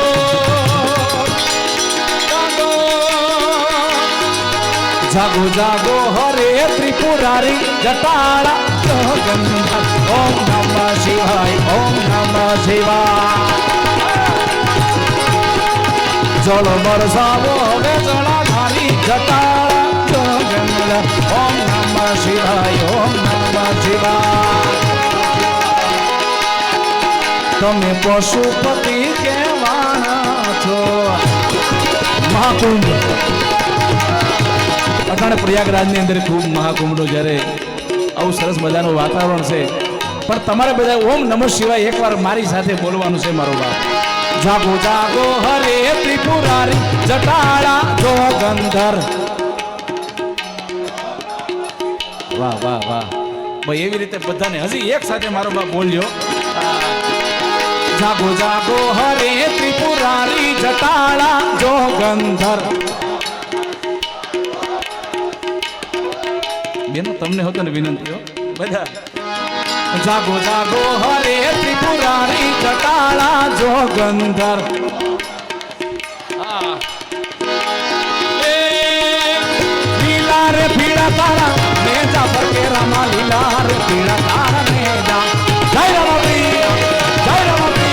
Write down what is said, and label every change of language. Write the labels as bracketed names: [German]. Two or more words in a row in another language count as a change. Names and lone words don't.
[Hindi] जागो जागो जागो हरे त्रिपुरारी जटाड़ा ओम नमः शिवाय ओम नमः शिवाय जल बरसावो रे जलाधारी जटाड़ा ओम नमः शिवाय ओम नमः शिवाय [Gujarati] તમે પશુપતિ કહેવાના છો મહાકુંભ અટાણે પ્રયાગરાજની અંદર ખૂબ મહાકુંભનો જ્યારે આવું સરસ મજાનું વાતાવરણ છે પણ તમારે બધા [Sanskrit] ઓમ નમઃ શિવાય [Gujarati] એકવાર મારી સાથે બોલવાનું છે મારો બાપ [Hindi] जागो जागो हरे त्रिपुरारी जटाळा जोगंधर [Gujarati] વાહ વાહ વાહ ભાઈ એવી રીતે બધાને હજી એક સાથે મારો બાપ બોલ્યો [Hindi] जागो जागो हरे त्रिपुरारी जटाड़ा जोगंधर [Gujarati] બેનો તમને હોતા ને વિનંતી હો બધા [Hindi] जागो जागो हरे त्रिपुरारी जटाड़ा जोगंधर [Gujarati] લીલા રે પીડા તારા નેજા પર કે રામા લીલા રે પીડા તારા નેજા જય રામા જય રામા